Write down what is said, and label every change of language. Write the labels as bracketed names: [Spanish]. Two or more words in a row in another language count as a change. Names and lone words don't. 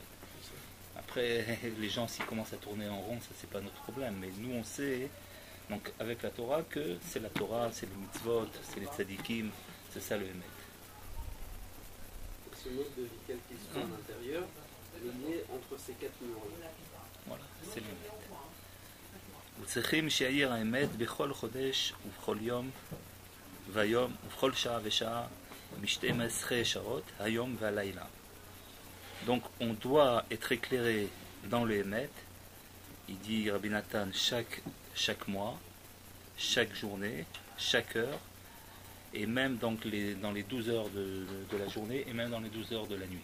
[French] Après, les gens, s'ils commencent à tourner en rond, ça, c'est pas notre problème. Mais nous, on sait, donc avec la Torah, que c'est la Torah, c'est les mitzvot, c'est les tzadikim, c'est ça le émet. Ce mode de vie tel qu'il se fait à l'intérieur, le lien entre ces quatre murs-là. Voilà, c'est l'émet. [Hebrew] וצריכים שיעיר האמת בכל חודש ובכל יום ויום ובכל שעה ושעה מ-12 שעות היום והלילה. [French] Donc on doit être éclairé dans le Hémet, il dit Rabbi Nathan, chaque mois, chaque journée, chaque heure, et même donc dans les 12 heures de la journée, et même dans les 12 heures de la nuit.